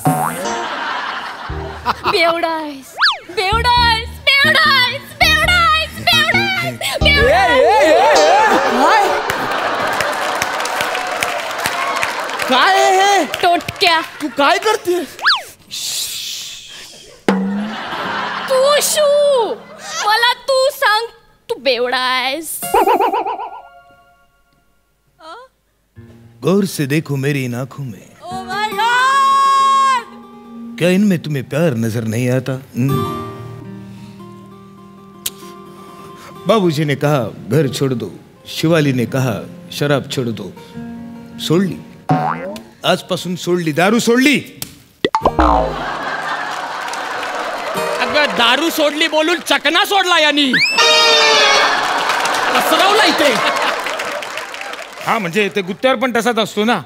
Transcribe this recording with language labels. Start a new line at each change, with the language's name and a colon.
Marathi: बेवडा आहेस, बेवडा आहेस, बेवडा आहेस, बेवडा आहेस, बेवडा आहेस, बेवडा आहेस. काय हे? टोटक्या, तू काय करते? तू शू, मला तू सांग, तू बेवडा आहेस?
Hindi: गौर से देखो मेरी इन आंखों में,
English: Oh my God!
Hindi: क्या इनमें तुम्हें प्यार नजर नहीं आता? बाबूजी ने कहा घर छोड़ दो, शिवाली ने कहा शराब छोड़ दो.
Marathi: सोडली, आजपासून सोडली, दारू सोडली. अगं दारू सोडली बोलून चकना सोडला यांनी. कसरवला इथे. हा म्हणजे ते गुत्त्यावर पण तसाच असतो ना.